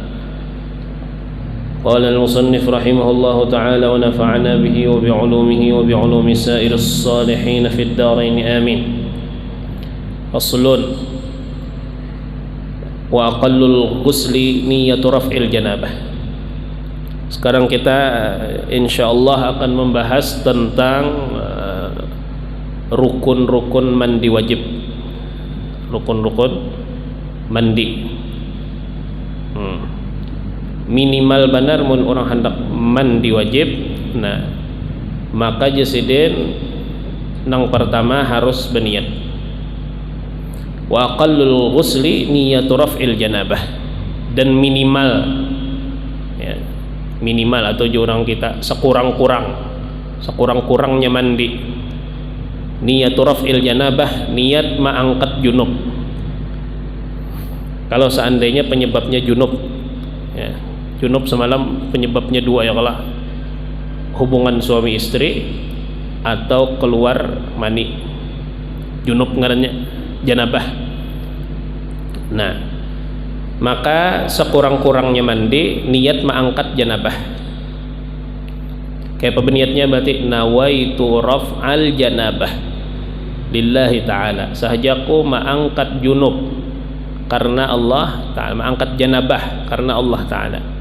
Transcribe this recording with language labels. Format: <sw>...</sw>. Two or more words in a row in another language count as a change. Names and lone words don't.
<ar>قال المصنف رحمه الله تعالى ونفعنا به وبعلومه وبعلوم سائر الصالحين في الدارين آمين فصل وأقل الغسل نية رفع الجنابة.</ar> <id>Sekarang kita insyaallah akan membahas tentang rukun-rukun mandi wajib, rukun-rukun mandi.</id> <bjn>Minimal benar mun orang hendak mandi wajib, nah maka jasidin nang pertama harus berniat.</bjn> <ar>وأقل الغسل نية رفع الجنابة,</ar> <id>dan minimal ya, minimal atau orang kita sekurang-kurangnya mandi</id> <ar>نية رفع الجنابة,</ar> <id>niat mengangkat junub. Kalau seandainya penyebabnya junub ya, junub semalam penyebabnya dua ya, kalah hubungan suami istri atau keluar mani,</id> <bjn>junub ngarannya janabah.</bjn> <id>Nah, maka sekurang-kurangnya mandi niat mengangkat janabah.</id> <bjn>Kayak apa niatnya?</bjn> <id>Berarti</id> <ar>نويت رفع الجنابة لله تعالى,</ar> <id>sahajaku mengangkat junub karena Allah ta'ala, mengangkat janabah karena Allah ta'ala.</id>